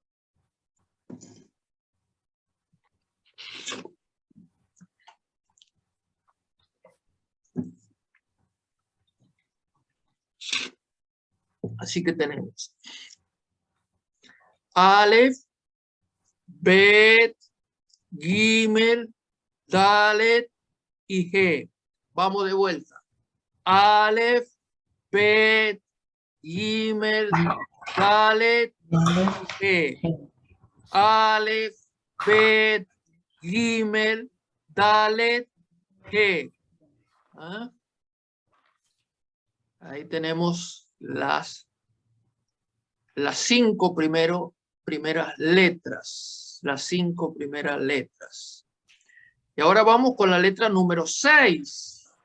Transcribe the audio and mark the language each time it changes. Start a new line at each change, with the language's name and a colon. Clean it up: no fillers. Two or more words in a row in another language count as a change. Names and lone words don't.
Spanish: Así que tenemos Aleph, Bet, Gimel, Dalet y G. Vamos de vuelta. Aleph, Bet, Gimel, Dalet y G. Aleph, Bet, Gimel, Dalet, G. ¿Ah? Ahí tenemos las 5 primeras letras. Las 5 primeras letras. Y ahora vamos con la letra número 6.